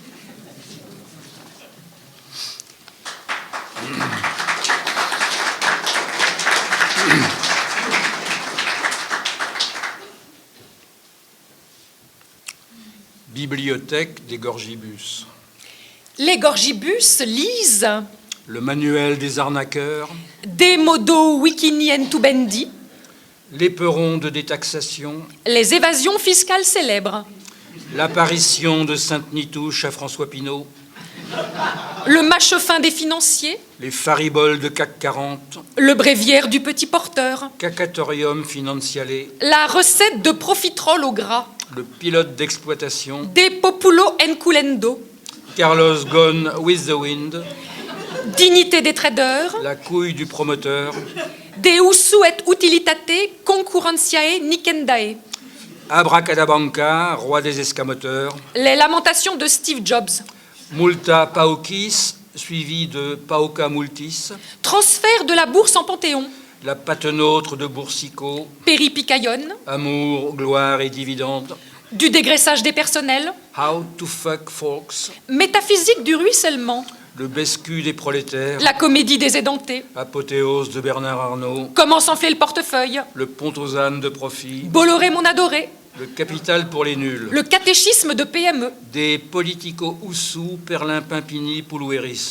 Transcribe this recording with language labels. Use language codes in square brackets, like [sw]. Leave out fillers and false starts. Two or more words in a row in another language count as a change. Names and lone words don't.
[fr] bibliothèque des gorgibus, Les gorgibus lisent le manuel des arnaqueurs, [la] des modos wikinien tubendi, [fr] l'éperon de détaxation, les évasions fiscales célèbres, L'apparition de Sainte-Nitouche à François Pinault. Le mâche-fin des financiers. Les fariboles de CAC 40. Le bréviaire du petit porteur. [la] Cacatorium financiale. [fr] La recette de profiterole au gras. Le pilote d'exploitation. [la] Des populo enculendo. [en] Carlos Ghosn with the wind. [fr] Dignité des traders. La couille du promoteur. [la] De usu et utilitate concurrentiae nicendae. [fr] Abracadabanca, roi des escamoteurs. Les lamentations de Steve Jobs. [la] Multa paucis, [fr] suivi de [la] pauca multis. [fr] Transfert de la bourse en Panthéon. La patenôtre de Boursicot. Péripicaillonne. Amour, gloire et dividende. Du dégraissage des personnels. [en] How to fuck folks. [fr] Métaphysique du ruissellement. Le bescu des prolétaires. La comédie des édentés. Apothéose de Bernard Arnault. Comment s'enfler le portefeuille. Le pont aux ânes de profit. Bolloré mon adoré. Le capital pour les nuls. Le catéchisme de PME. Des politico-oussous, Perlin-Pimpini, Poulouéris.